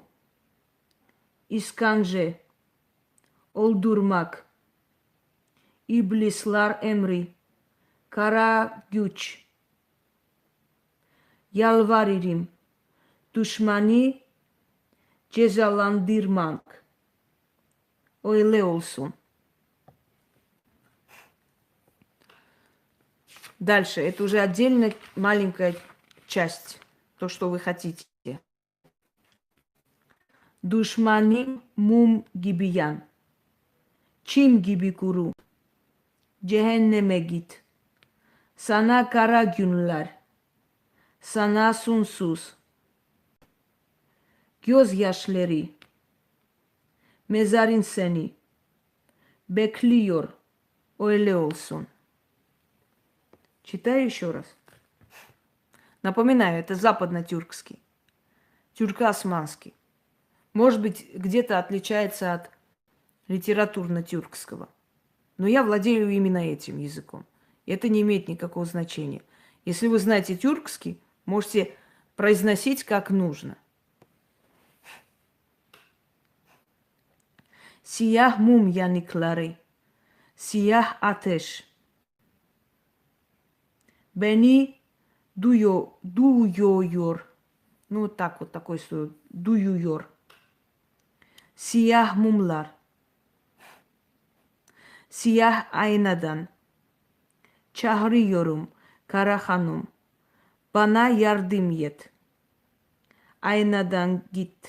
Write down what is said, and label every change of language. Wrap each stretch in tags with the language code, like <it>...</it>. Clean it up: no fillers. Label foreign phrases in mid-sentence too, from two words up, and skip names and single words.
<tr>İskence. Öldürmek. İblisler emri. Kara güç. Yalvarırım. Düşmanı cezalandırmak. Öyle olsun.</tr> <ru>Дальше. Это уже отдельная маленькая часть. То, что вы хотите.</ru> <tr>Düşmanım mum gibi yan. Çim gibi kuru. Cehenneme git. Sana kara günler. Sana sonsuz. Gözyaşları. Mezarın seni. Bekliyor. Öyle olsun.</tr> <ru>Читаю еще раз. Напоминаю, это западно-тюркский. Тюрко-османский. Может быть, где-то отличается от литературно-тюркского. Но я владею именно этим языком. И это не имеет никакого значения. Если вы знаете тюркский, можете произносить как нужно.</ru> <tr>Siyah mum yanıkları, siyah ateş. Beni duyuyor.</tr> <ru>Ну, вот так вот, такой слово.</ru> <tr>Duyuyor. Siyah mumlar. Siyah aynadan. Çağırıyorum kara hanım. Bana yardım et. Aynadan git.</tr>